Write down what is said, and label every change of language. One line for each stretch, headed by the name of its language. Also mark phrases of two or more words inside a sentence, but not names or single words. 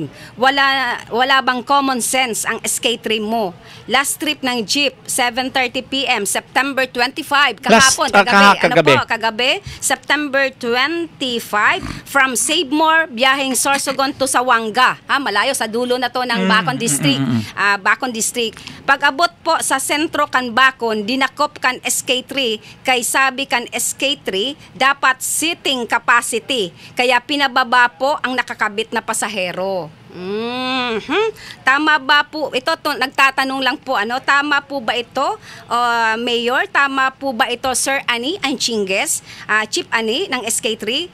Filipino: Wala bang
English: common sense
Filipino: ang SK3 mo?
English: Last trip
Filipino: ng jeep, 7:30 PM, September 25, kahapon, kagabi, September 25, from Savemore, biyaheng Sorsogon to Sawanga. Malayo, sa dulo na to ng Bacon District. Bacon District.
Bikol: Pag-abot po sa sentro kan Bacon, dinakop kan SK3, kay sabi kan SK3, dapat
English: seating capacity.
Filipino: Kaya pinababa po ang nakakabit na pasahero. Tama ba po ito? Nagtatanong lang po, tama po ba ito, Mayor? Tama po ba ito, Sir Ani Anchinges, Chief Ani ng SK3?